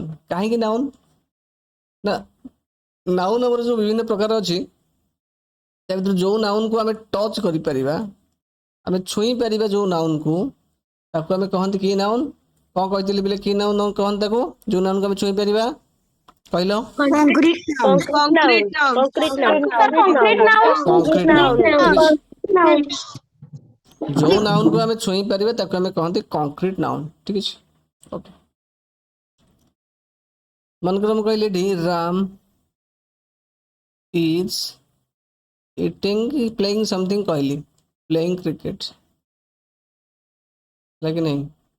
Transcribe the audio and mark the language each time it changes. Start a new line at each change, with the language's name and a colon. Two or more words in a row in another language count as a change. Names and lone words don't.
Odia: କାହିଁକି ନାଉନ୍ ନା, ନାଉନ୍ ଆମର ଯେଉଁ ବିଭିନ୍ନ ପ୍ରକାର ଅଛି, ତା ଭିତରୁ ଯେଉଁ ନାଉନ୍କୁ ଆମେ ଟଚ୍ କରିପାରିବା, ଆମେ ଛୁଇଁ ପାରିବା ଯେଉଁ ନାଉନ୍କୁ, ତାକୁ ଆମେ କହନ୍ତି କି ନାଉନ୍। କ'ଣ କହିଥିଲି ପିଲେ, କି ନାଉନ୍ କହନ୍ତି ତାକୁ, ଯେଉଁ ନାଉନ୍କୁ ଆମେ ଛୁଇଁ ପାରିବା, କହିଲ।
English: Concrete noun. Concrete noun. Concrete noun. Concrete noun. concrete noun. Noun.
Odia: ଯେଉଁ ନାଉନ୍କୁ ଆମେ ଛୁଇଁ ପାରିବା ତାକୁ ଆମେ କହନ୍ତି
English: concrete noun,
Odia: ଠିକ୍ ଅଛି। ଓକେ, ମନେକର ମୁଁ କହିଲି ଏଠି
English: Ram is eating playing something,
Odia: କହିଲି
English: playing cricket,
Odia: ହେଲା କି ନାହିଁ।